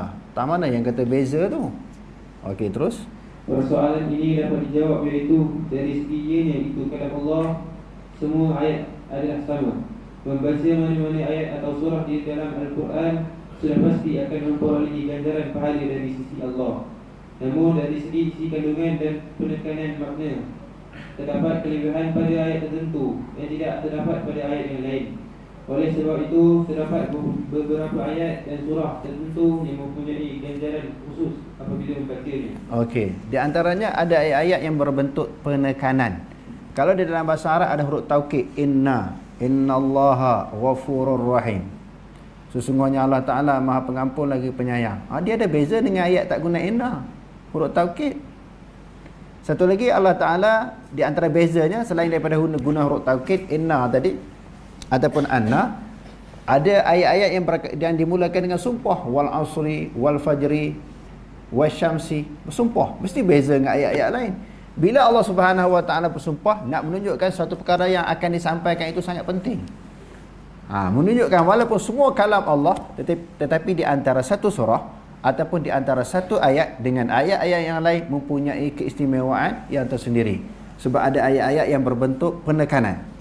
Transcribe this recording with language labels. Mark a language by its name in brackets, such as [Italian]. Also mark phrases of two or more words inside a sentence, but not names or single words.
[Malay] Tak mana yang kata beza tu? Okey, terus. Persoalan ini dapat dijawab, iaitu dari segi ianya itu kalam Allah, semua ayat adalah sama. Membaca mana-mana ayat atau surah di dalam Al-Quran sudah pasti akan memperolehi ganjaran pahala dari sisi Allah. Namun dari segi isi kandungan dan penekanan makna, terdapat kelebihan pada ayat tertentu yang tidak terdapat pada ayat yang lain. Oleh sebab itu, terdapat beberapa ayat dan surah tertentu yang mempunyai ganjaran khusus apabila membacanya. Okey, di antaranya ada ayat-ayat yang berbentuk penekanan. Kalau di dalam bahasa Arab ada huruf taukid, [Arabic] إن الله غفور رحيم. [Malay] Sesungguhnya Allah Ta'ala Maha Pengampun lagi penyayang. Dia ada beza dengan ayat tak guna inna, huruf taukid. Satu lagi Allah Ta'ala di antara bezanya, selain daripada guna huruf taukid inna tadi ataupun anna, ada ayat-ayat yang dimulakan dengan sumpah, [Arabic] والعصر والفجر والشمس, [Malay] bersumpah. Mesti beza dengan ayat-ayat lain. Bila Allah [Arabic] سبحانه وتعالى [Malay] bersumpah, nak menunjukkan satu perkara yang akan disampaikan itu sangat penting. Menunjukkan walaupun semua kalam Allah, tetapi di antara satu surah ataupun di antara satu ayat dengan ayat-ayat yang lain mempunyai keistimewaan yang tersendiri, sebab ada ayat-ayat yang berbentuk penekanan.